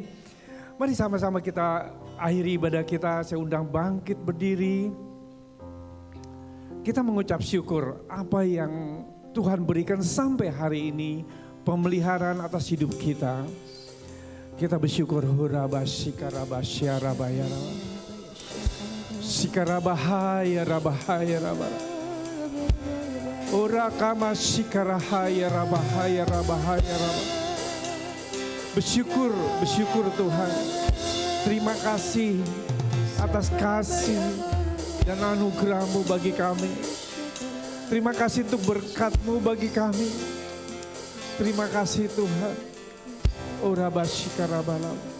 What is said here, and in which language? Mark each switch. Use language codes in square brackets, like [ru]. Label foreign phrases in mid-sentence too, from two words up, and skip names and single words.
[id] Mari sama-sama kita akhiri ibadah kita, saya undang bangkit berdiri. Kita mengucap syukur apa yang Tuhan berikan sampai hari ini, pemeliharaan atas hidup kita. Kita bersyukur, hurabashikarabasya rabayara. Sikarabahaya rabahaya rabara. Ora kama sikarahaya rabahaya rabahaya rabah. Bersyukur Tuhan. Terima kasih atas kasih dan anugerah-Mu bagi kami. Terima kasih untuk berkat-Mu bagi kami. Terima kasih Tuhan. Ora bashikarabalam.